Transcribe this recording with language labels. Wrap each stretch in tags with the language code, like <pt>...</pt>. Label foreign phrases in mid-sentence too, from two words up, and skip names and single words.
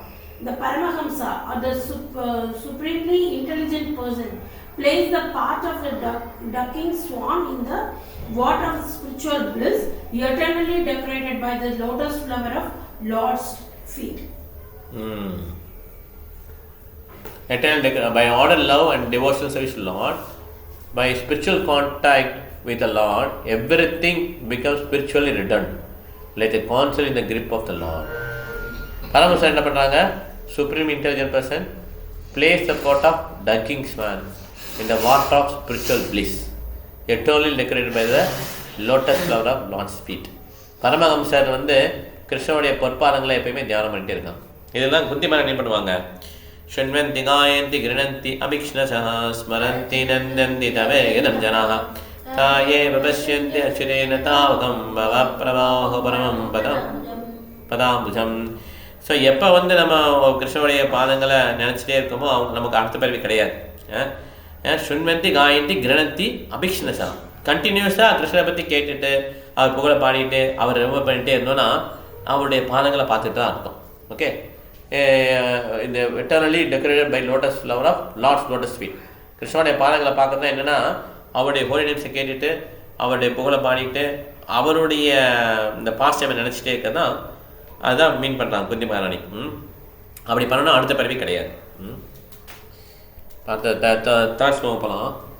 <en>The Paramahamsa or the supremely intelligent person plays the part of the ducking swan in the water of spiritual bliss, eternally decorated by the lotus flower of Lord's feet. Eternal by order, love and devotional service to Lord, by spiritual contact with the Lord, everything becomes spiritually redundant, like a console in the grip of the Lord.</en> <ta>Paramahamsa என்ன பண்றாங்க?</ta> <en>Supreme intelligent person plays the part of ducking swan in the water of spiritual bliss, eternally decorated by the lotus flower of Lord's feet.</en> <ta>பரமஹம்சர் வந்து கிருஷ்ணனுடைய பொற்பாதங்களை எப்பயுமே தியானம் பண்ணிட்டே இருக்கான். இதெல்லாம் குந்திமாரன் என்ன பண்ணுவாங்க?</ta> <sa>शृण्वन्ति गायन्ति गृह्णन्ति अभिक्ष्णसः स्मरन्ति नन्दन्ति तवेदं जनाः तायेव पश्यन्ति अच्युतेन तावकं भवप्रवाह परमं पदाம்புஜம்.</sa> <ta>ஸோ எப்போ வந்து நம்ம கிருஷ்ணனுடைய பாதங்களை நினச்சிட்டே இருக்கோமோ நமக்கு அடுத்த பிறவி கிடையாது.</ta> <sa>शृण्वन्ति गायन्ति गृह्णन्ति अभिक्ष्णसः</sa> <ta>கண்டினியூஸாக கிருஷ்ணனை பற்றி கேட்டுட்டு அவர் புகழை பாடிட்டு அவர் ரிமூவ் பண்ணிகிட்டே இருந்தோன்னா அவருடைய பாதங்களை பார்த்துட்டு தான் இருக்கும்.</ta> <en>ஓகே இந்த eternally decorated by lotus flower of Lord's lotus feet.</en> <ta>கிருஷ்ணனுடைய பாதங்களை பார்க்கறது என்னென்னா அவருடைய</ta> <en>holy names</en> <ta>கேட்டுட்டு அவருடைய புகழை பாடிட்டு அவருடைய இந்த</ta> <en>past time</en> <ta>நினச்சிட்டே இருக்கிறது தான் அதுதான் மீன் பண்ணுறாங்க குந்தி மகாராணி. அப்படி பண்ணணும் அடுத்த பிறவி கிடையாது. தேர்ட் ஸ்லோகம் போகலாம்.</ta>